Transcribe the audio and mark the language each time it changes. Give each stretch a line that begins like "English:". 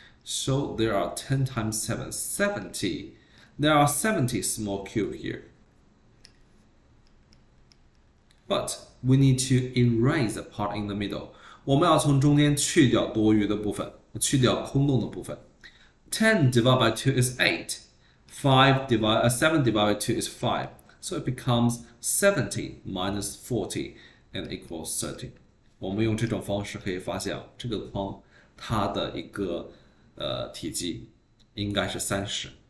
English: So there are 10 times 7, 70. There are 70 small cubes here. But we need to erase the part in the middle.
Chinese: 我们要从中间去掉多余的部分，去掉空洞的部分。
English: 10 divided by 2 is 8. 7 divided by 2 is 5. So it becomes 70 minus 40 and equals 30.
Chinese: 我们用这种方式可以发现，这个框它的一个体积应该是30。